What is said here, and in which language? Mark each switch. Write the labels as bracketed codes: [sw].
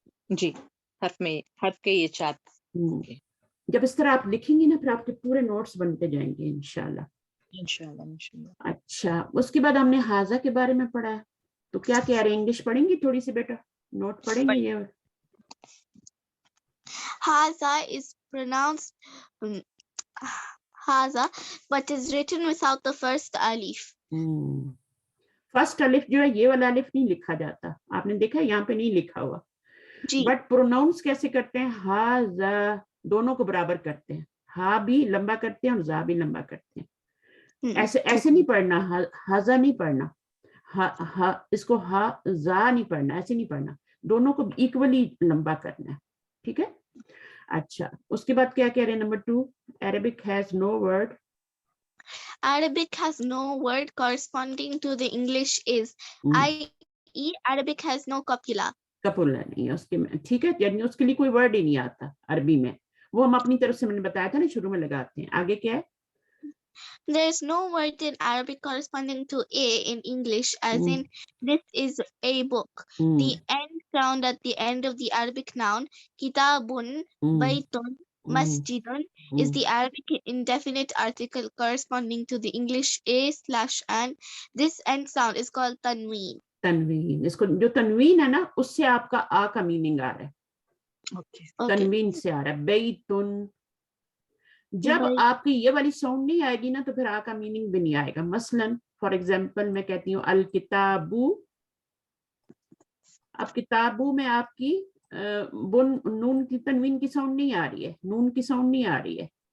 [ur] جی, حرف کے یہ 4. جب اس طرح آپ لکھیں گی نا پھر آپ کے پورے نوٹس بنتے جائیں گے انشاءاللہ. اچھا اس کے بعد ہم نے حاضہ کے بارے میں پڑھا ہے, تو کیا کہہ رہے ہیں, انگلش پڑھیں گی تھوڑی سی بیٹا, نوٹ پڑھیں گے یہ. [en] Haza is pronounced Haza, but is written without the first alif. [ur] First الف جو ہے یہ والا الف نہیں لکھا جاتا, آپ نے دیکھا یہاں پہ نہیں لکھا ہوا, بٹ پروناؤنس کیسے کرتے ہیں, ہاذا دونوں کو برابر کرتے ہیں, ہا بھی لمبا کرتے ہیں اور زا بھی لمبا کرتے ہیں. ایسے نہیں پڑھنا, ہاذا نہیں پڑھنا, اس کو ہا زا نہیں پڑھنا, ایسے نہیں پڑھنا, دونوں کو ایکولی لمبا کرنا ہے. ٹھیک ہے. اچھا اس کے بعد کیا کہہ رہے ہیں, number 2, [en] Arabic has no word. Arabic has no word corresponding to the English is, i.e. Arabic has no copula. [ur] کپولا نہیں ہے اس کے میں. ٹھیک ہے, یعنی اس کے لیے کوئی ورڈ ہی نہیں آتا عربی میں, وہ ہم اپنی طرف سے میں نے بتایا تھا نا شروع میں لگاتے ہیں. آگے کیا ہے, [en] There is no word in Arabic corresponding to a in English, as in this is a book. The end sound at the end of the Arabic noun kitabun, baytun, masjidun is the Arabic indefinite article corresponding to the English a/an. This end sound is called tanween. [ur] تنوین, اس کو جو تنوین ہے نا اس سے آپ کا آ کا meaning آ رہا ہے. تنوین سے آ رہا ہے, بیتن. جب آپ کی یہ والی ساؤنڈ نہیں آئے گی نا تو پھر آ کا میننگ بھی نہیں آئے گا. مثلاً فار ایگزامپل میں کہتی ہوں الکتابو, اب کتابو میں آپ کی نون کی تنوین کی ساؤنڈ نہیں آ رہی ہے, نون کی ساؤنڈ نہیں آ رہی ہے.